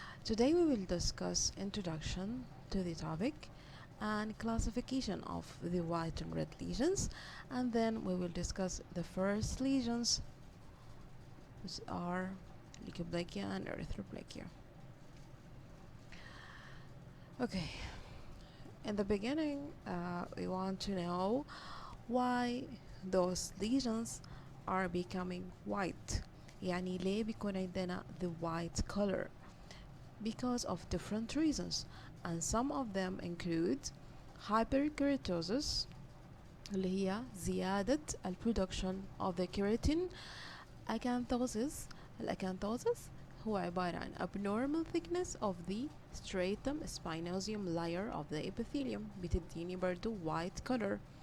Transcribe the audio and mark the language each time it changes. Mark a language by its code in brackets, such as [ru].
[en] Today we will discuss introduction to the topic and classification of the white and red lesions, and then we will discuss the first lesions which are leukoplakia and erythroplakia. Okay, in the beginning we want to know why those lesions are becoming white. [ar] يعني ليه بيكون عندنا [en] the white color? Because of different reasons, and some of them include hyperkeratosis [ar] اللي هي زيادة [en] production of the keratin. acanthosis الacanthosis [ar] هو عبارة عن [en] abnormal thickness of the stratum spinosum layer of the epithelium [ar] بتديني برضو [en] white color.